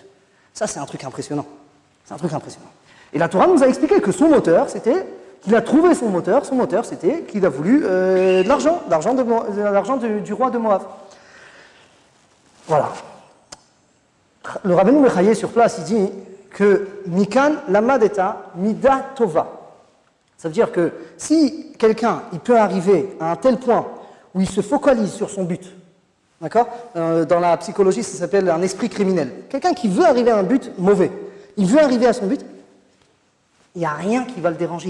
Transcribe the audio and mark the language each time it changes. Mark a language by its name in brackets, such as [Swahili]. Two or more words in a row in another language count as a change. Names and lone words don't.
[French] Ça, c'est un truc impressionnant. C'est un truc impressionnant. Et la Torah nous a expliqué que son moteur, c'était qu'il a trouvé son moteur c'était qu'il a voulu de l'argent du roi de Moab. Voilà. Le Rabbeinu Bechaye sur place, il dit que [Hebrew] מכאן למדת מידה טובה. [French] Ça veut dire que si quelqu'un, il peut arriver à un tel point où il se focalise sur son but, d'accord? Dans la psychologie, ça s'appelle un esprit criminel. Quelqu'un qui veut arriver à un but mauvais. il veut arriver à son but, il n'y a rien qui va le déranger.